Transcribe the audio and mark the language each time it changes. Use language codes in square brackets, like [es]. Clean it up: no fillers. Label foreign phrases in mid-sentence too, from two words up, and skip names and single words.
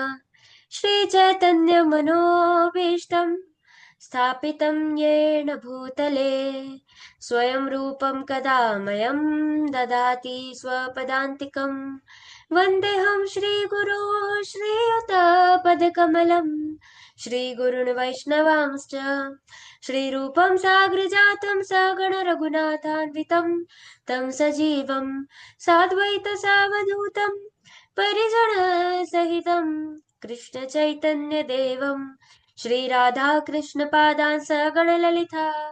[sa] श्री चैतन्य मनोभीष्टं स्थापितं येन भूतले स्वयं रूपं कदा मयं ददाति स्वपदान्तिकं. वंदेहं श्रीगुरो श्रीयुतपदकमलम् श्रीगुरुन् वैष्णवांश्च श्रीरूपं साग्रजातं सगण रघुनाथान्वितं तं सजीवं साद्वैतसावधूतं परिजनसहितं कृष्णचैतन्यदेवं श्रीराधाकृष्णपादान् सगण ललिता